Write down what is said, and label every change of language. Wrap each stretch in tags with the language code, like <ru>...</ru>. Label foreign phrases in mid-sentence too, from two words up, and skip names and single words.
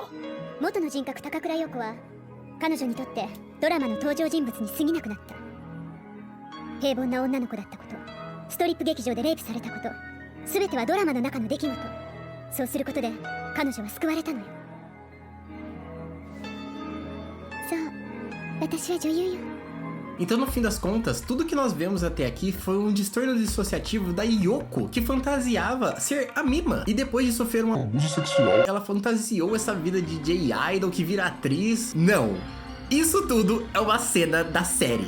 <ja>元の人格高倉陽子は彼女にとってドラマの登場人物に過ぎなくなった。平凡な女の子だったこと、ストリップ劇場でレイプされたこと、全てはドラマの中の出来事。そうすることで彼女は救われたのよ。そう、私は女優よ。</ja> <pt>Então, no fim das contas, tudo que nós vemos até aqui foi um distúrbio dissociativo da Yoko, que fantasiava ser a Mima. E depois de sofrer um Abuso sexual. ela fantasiou essa vida de J-Idol que vira atriz. Não. Isso tudo é uma cena da série.</pt>